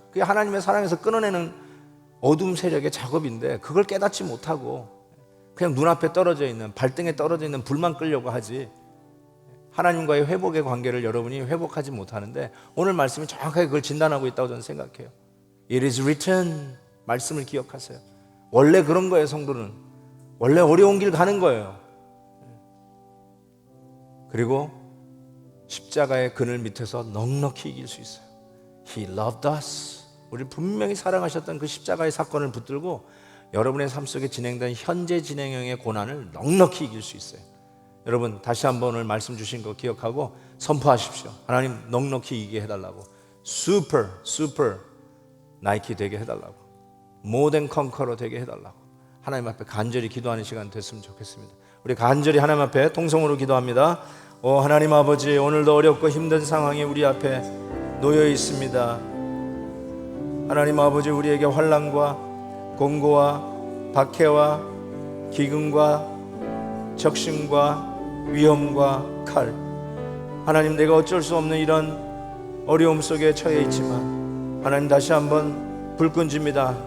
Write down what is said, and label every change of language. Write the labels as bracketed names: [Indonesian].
[Korean] 그게 하나님의 사랑에서 끊어내는 어두움 세력의 작업인데, 그걸 깨닫지 못하고 그냥 눈앞에 떨어져 있는, 발등에 떨어져 있는 불만 끌려고 하지, 하나님과의 회복의 관계를 여러분이 회복하지 못하는데, 오늘 말씀이 정확하게 그걸 진단하고 있다고 저는 생각해요. [English] It is written, [Korean] 말씀을 기억하세요. 원래 그런 거예요. 성도는 원래 어려운 길 가는 거예요. 그리고 십자가의 그늘 밑에서 넉넉히 이길 수 있어요. [English] He loved us. [Korean] 우리를 분명히 사랑하셨던 그 십자가의 사건을 붙들고 여러분의 삶 속에 진행된 현재 진행형의 고난을 넉넉히 이길 수 있어요. 여러분, 다시 한번 오늘 말씀 주신 거 기억하고 선포하십시오. 하나님, 넉넉히 이기게 해달라고. super 나이키 되게 해달라고. [English] more than conqueror [Korean] 되게 해달라고. 하나님 앞에 간절히 기도하는 시간 됐으면 좋겠습니다. 우리 간절히 하나님 앞에 통성으로 기도합니다. 하나님 아버지, 오늘도 어렵고 힘든 상황이 우리 앞에 놓여 있습니다. 하나님 아버지, 우리에게 환난과 공고와 박해와 기근과 적신과 위험과 칼, 하나님, 내가 어쩔 수 없는 이런 어려움 속에 처해 있지만 하나님, 다시 한번 불끈집니다.